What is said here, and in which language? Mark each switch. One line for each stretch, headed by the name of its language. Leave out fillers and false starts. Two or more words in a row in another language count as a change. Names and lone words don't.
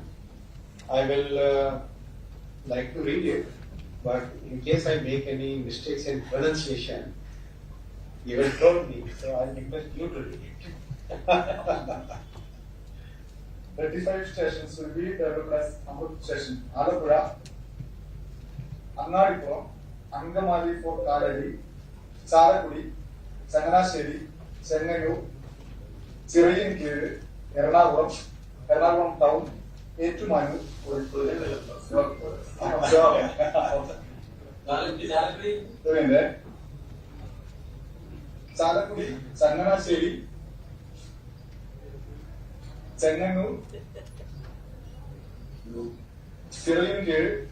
English: I will like to read it, but in case I make any mistakes in pronunciation, you will told me, so I request you to read it. 35 stations will be developed as Amrit Station. Alapura, Annadipuram, Angamali Fort Kaladi, Chalakudi, Changanasheri, Chennai, Chirayankere, Ernakulam Town, Ettumanu, Chalakudi, Changanasheri, Chennai, Chirayankere,